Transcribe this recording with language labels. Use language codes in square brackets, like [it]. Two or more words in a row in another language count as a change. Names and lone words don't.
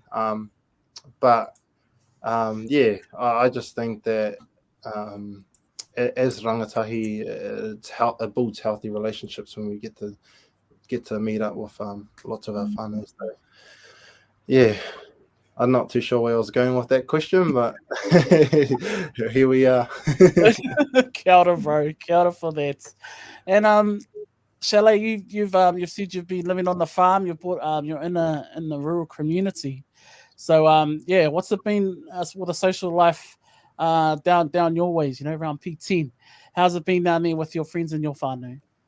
[en] But yeah, I just think that as rangatahi, it builds healthy relationships when we get to meet up with lots of our whānau. So yeah, I'm not too sure where I was going with that question, but here we are. [mi] Kia ora, [en] bro. [mi] Kia ora [en] for that. And Chalet, you've said you've been living on the farm. You're in the rural community. So yeah, what's it been with the social life down your ways? You know, around P10. How's it been down there with your friends and your whānau?